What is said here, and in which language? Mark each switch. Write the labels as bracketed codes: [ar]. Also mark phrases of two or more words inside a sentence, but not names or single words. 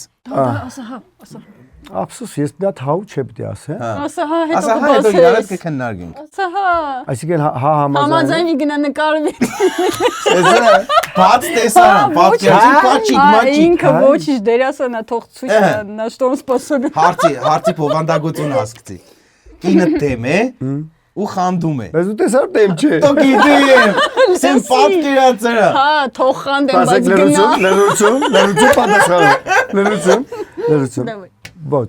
[hy] Ասա հա, ասա։ Ափսոս ես մի հատ հաու չպետք է ասեմ։ Ասա հա, Ասա հետո հա, հետո իրար հետ կբացես։ կքննարկենք։ Ասա հա։ Այսինքն հա համաձայն։ Համաձայնի գնա նկարվի։ Էսը բաց տեսարան, պատկերացի պաչիկ, մաչիկ։ Ինքը ոչինչ դերասանա թող ցույց տա, նա [ru] что он способен։ [hy] Հարցի փոխանդակություն հասկացի։ Կինը դեմ է ու խանդում է։ Բայց դու տեսար դեմ չէ։ Դու գիտեմ, սեն պատկերացրա։ Հա, թող խանդեմ, բայց Բացեք գնա։ լրություն պատասխանը։ Լրություն։ Դավայ։ Ոչ։